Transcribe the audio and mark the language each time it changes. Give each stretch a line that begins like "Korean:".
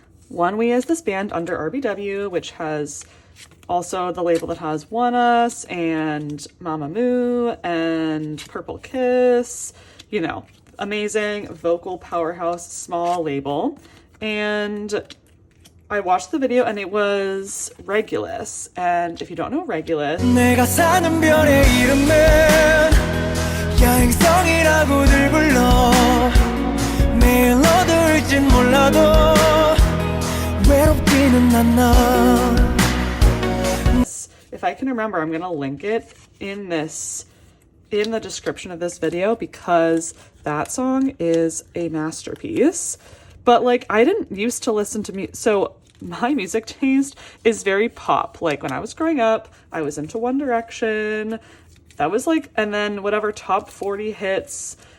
English: One We is this band under RBW, which has also the label that has One Us and Mamamoo and Purple Kiss, you know, amazing vocal powerhouse, small label. And I watched the video, and it was Regulus. And if you don't know Regulus,
Korean: 내가 사는 별의 이름은 야행성이라고들 불러. 매일 어두울진 몰라도 외롭지는 않아.
English: If I can remember, I'm gonna link it in the description of this video, because that song is a masterpiece. But like, I didn't used to listen to me, so my music taste is very pop. Like when I was growing up, I was into One Direction. That was like, and then whatever top 40 hits.